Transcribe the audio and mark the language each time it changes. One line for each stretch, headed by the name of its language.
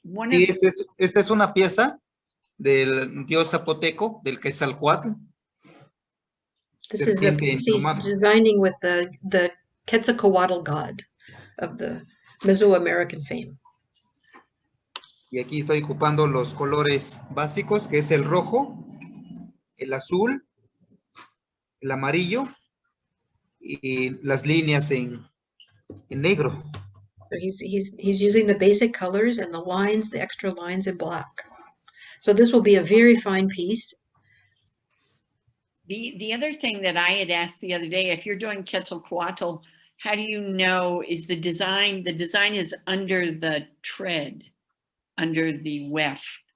Spanish: Sí, esta es una pieza del dios zapoteco, del Quetzalcoatl.
English: This is he's designing with the Quetzalcoatl god of the Mesoamerican fame.
Spanish: Y aquí estoy ocupando los colores básicos, que es el rojo, el azul, el amarillo y las líneas en negro.
English: So he's using the basic colors and the lines, the extra lines in black. So this will be a very fine piece. The other thing that I had asked the other day, if you're doing Quetzalcoatl, how do you know is the design is under the tread, under the weft.